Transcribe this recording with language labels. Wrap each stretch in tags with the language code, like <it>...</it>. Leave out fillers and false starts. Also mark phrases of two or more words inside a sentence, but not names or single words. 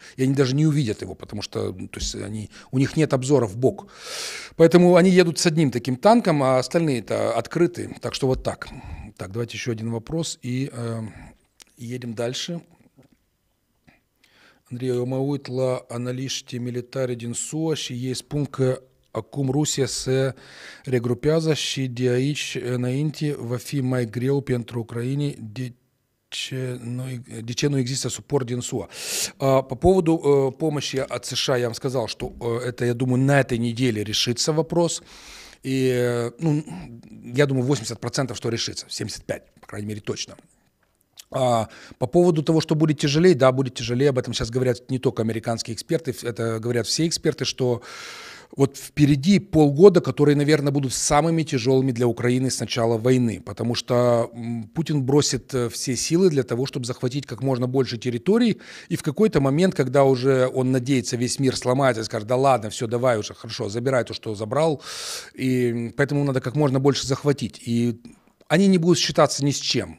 <ru>И они даже не увидят его, потому что то есть у них нет обзора в бок. Поэтому они едут с одним таким танком, а остальные-то открыты. Так что вот так. Так, давайте еще один вопрос и едем дальше.</ru> <ro>Андрей, омаут la analiști militari din SUA și ei spun că acum Rusia se regrupează și de aici înainte va fi mai greu pentru ucraini. De ce nu există suport din SUA?</ro> <ru>По поводу помощи от США я вам сказал, что это, я думаю, на этой неделе решится вопрос. И, ну, я думаю, 80% что решится, 75%, по крайней мере, точно. А по поводу того, что будет тяжелее, да, будет тяжелее, об этом сейчас говорят не только американские эксперты, это говорят все эксперты, что вот впереди полгода, которые, наверное, будут самыми тяжелыми для Украины с начала войны, потому что Путин бросит все силы для того, чтобы захватить как можно больше территорий, и в какой-то момент, когда уже он надеется, весь мир сломается и скажет, да ладно, все, давай уже, хорошо, забирай то, что забрал, и поэтому надо как можно больше захватить, и они не будут считаться ни с чем.</ru>